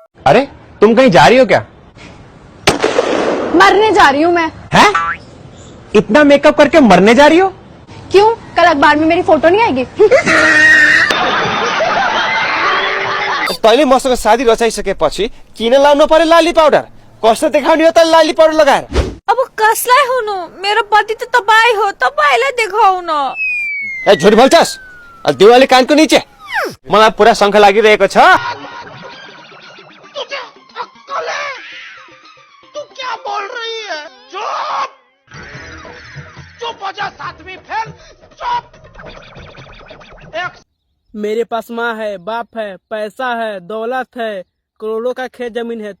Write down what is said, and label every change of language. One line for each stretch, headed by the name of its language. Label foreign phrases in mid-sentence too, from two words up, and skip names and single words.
Hindi: अरे तुम कहीं जा रही हो क्या? मरने जा रही हूँ मैं। हैं? इतना मेकअप करके मरने जा रही हो? क्यों, कल अखबार में मेरी फोटो नहीं आएगी?
Nepali: तैँले मसँग शादी रचाइसकेपछि किन लाउनु पर्यो लाली पाउडर? कस्तो देखाउने हो त लाली पाउडर लगाएर? अब कसलाई हुनु, मेरो पति त तपाईँ हो, तपाईँलाई देखाउन। ए झुट बोल्छस्? दिवाली कानको नीचे मलाई पुरा शङ्ख लागिरहेको छ।
Hindi: तू क्या बोल रही है? चुप चुप हो जा सातवीं फेल, चुप। मेरे पास माँ है, बाप है, पैसा है, दौलत है, करोड़ों का खेत जमीन है।